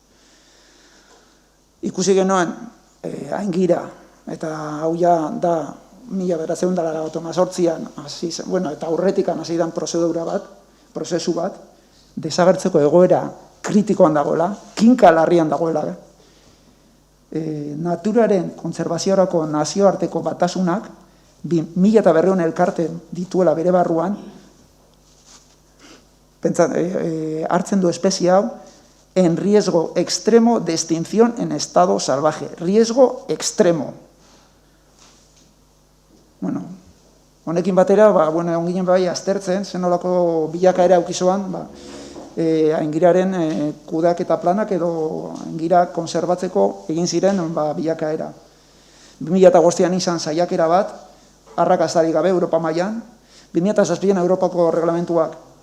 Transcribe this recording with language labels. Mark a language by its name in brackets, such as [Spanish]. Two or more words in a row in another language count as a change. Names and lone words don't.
[Basque] Ikusi genuen, aingira, eta hau ja da 1998an, eta aurretikan hasi dan prozesu bat, desagertzeko egoera kritikoan dagoela, kinka larrian dagoela. Naturaren kontserbaziorako nazioarteko batasunak 1200 elkarte dituela bere barruan, hartzen du espezie hau [Spanish] en riesgo extremo de extinción en estado salvaje. Riesgo extremo. [Basque] Honekin batera, egon ginen aztertzen, zenolako bilakaera aukizoan, aingiraren kudeaketa planak edo aingira konserbatzeko egin ziren bilakaera. 2005an izan saiakera bat, arrakastarik gabe Europa mailan, 2007an Europako reglamentuak,